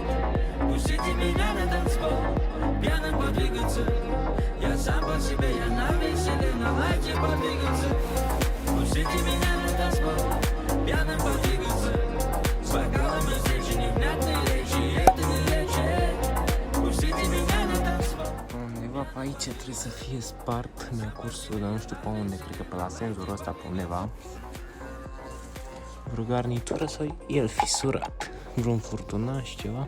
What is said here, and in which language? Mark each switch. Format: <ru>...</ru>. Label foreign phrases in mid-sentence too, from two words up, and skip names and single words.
<ru>Пустите меня на танцпол, пьяным подвигаться. Я сам по себе, я на веселе, на лайте подвигаться. Пустите меня на танцпол, пьяным подвигаться. С бокалами женщин невнятные речи, это не лечит. Пустите меня на танцпol.</ru> <ro>Undeva pe aici trebuie să fie spart, mi-a cursul, dar nu știu pe unde, cred că pe la senzorul ăsta pe undeva. Vreo garnitură sau el fisurat, vreun furtunaș, ceva.</ro>